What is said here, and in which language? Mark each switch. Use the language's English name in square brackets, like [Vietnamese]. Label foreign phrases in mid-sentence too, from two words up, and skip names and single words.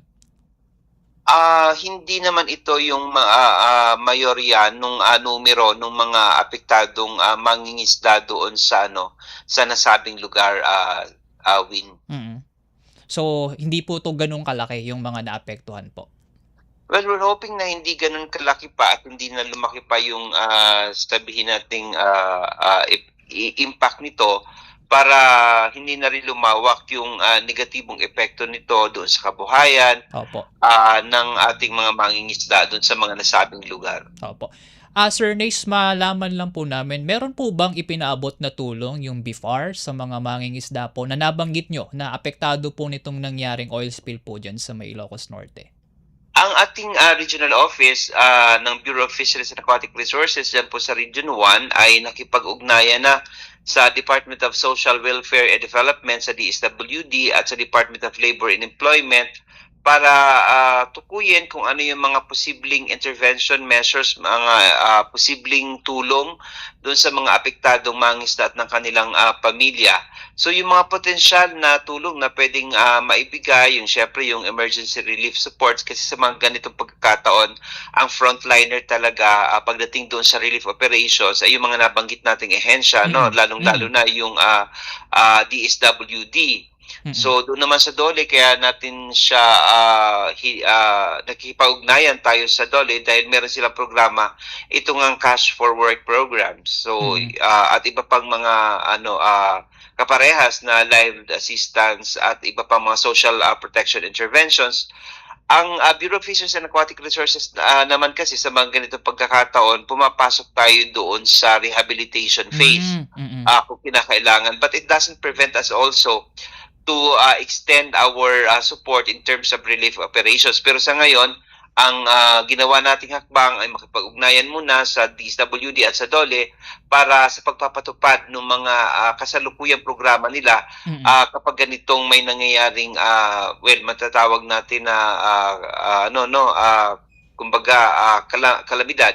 [Filipino] Hindi naman ito yung mayorya nung numero nung mga apektadong mangingisda doon sa sa nasabing lugar, Win. Mm. So, hindi po 'to gano'n kalaki yung mga naapektuhan po? [English] Well, we're hoping [Filipino] na hindi gano'n kalaki pa at hindi na lumaki pa yung, sabihin nating, impact nito para hindi na rin lumawak yung, negatibong epekto nito doon sa kabuhayan, Opo, ng ating mga mangingisda doon sa mga nasabing lugar. opo. Sir Nace, malaman lang po namin, meron po bang ipinaabot na tulong yung BIFAR sa mga mangingisda po na nabanggit niyo na apektado po nitong nangyaring [English] oil spill [Filipino] po diyan sa may Ilocos Norte? Ang ating, regional office, ng Bureau of Fisheries and Aquatic Resources diyan po sa Region 1 ay nakipag-ugnayan na sa Department of Social Welfare and Development, sa DSWD at sa Department of Labor and Employment para, tukuyin kung ano yung mga posibleng [English] intervention measures, [Filipino] mga, posibleng tulong doon sa mga apektadong mangingisda at ng kanilang, pamilya. So yung mga potensyal na tulong na puwedeng, maibigay, yung siyempre yung [English] emergency relief supports [Filipino] kasi sa mga ganitong pagkakataon, ang frontliner talaga, pagdating doon sa [English] relief operations [Filipino] ay yung mga nabanggit nating ehensya 'no, Mm, lalong-lalo mm, na yung, DSWD. mm. So doon naman sa DOLE kaya natin siya, nakikipag-ugnayan tayo sa DOLE dahil meron silang programa, ito ngang Cash for Work program. So, Mm. at iba pang mga kaparehas na [English] live assistance [Filipino] at iba pang mga [English] social, protection interventions. [Filipino] Ang, Bureau of Fisheries and Aquatic Resources, naman kasi sa mga ganitong pagkakataon, pumapasok tayo doon sa [English] rehabilitation phase, [Filipino] Hmm, mm. kung kinakailangan. [English] But it doesn't prevent us also to, extend our, support in terms of relief operations. [Filipino] Pero sa ngayon, ang, ginawa nating hakbang ay makipag-ugnayan muna sa DSWD at sa DOLE para sa pagpapatupad ng mga, kasalukuyang programa nila, Mm. kapag ganitong may nangyayaring, well, matatawag natin na, kumbaga, kalamidad,